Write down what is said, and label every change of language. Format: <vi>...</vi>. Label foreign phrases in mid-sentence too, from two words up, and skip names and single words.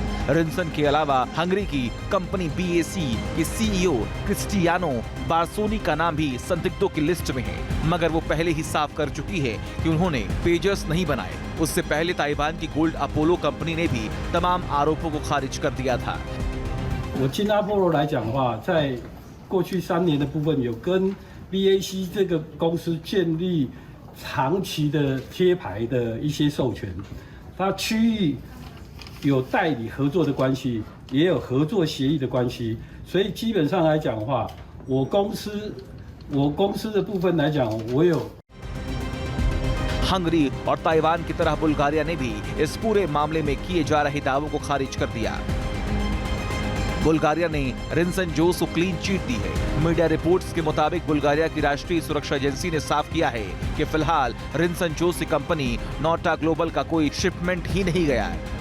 <hi>रिंसन के अलावा हंगरी की कंपनी BAC के CEO क्रिस्टियानो बार्सोनी का नाम भी संदिग्धों की लिस्ट में है, मगर वो पहले ही साफ कर चुकी है कि उन्होंने पेजर्स नहीं बनाए। उससे पहले ताइवान की गोल्ड अपोलो कंपनी ने भी तमाम आरोपों को खारिज कर दिया था।</hi> <zh>我金阿波罗来讲的话，在过去3年的部分，有跟 BAC 这个公司建立长期的贴牌的一些授权，它区域有代理合作的关系，也有合作协议的关系，所以基本上来讲的话，我公司的部分来讲，我有。</zh> <hi>हंगरी और ताइवान की तरह बुल्गारिया ने भी इस पूरे मामले में किए जा रहे दावों को खारिज कर दिया। बुल्गारिया ने रिंसन जोस को</hi> <en>clean chit</en> <hi>दी है।</hi> <en>media reports</en> <hi>के मुताबिक बुल्गारिया की राष्ट्रीय सुरक्षा एजेंसी ने साफ किया है कि फिलहाल रिंसन जोस की कंपनी नोटा ग्लोबल का कोई शिपमेंट ही नहीं गया है।</hi>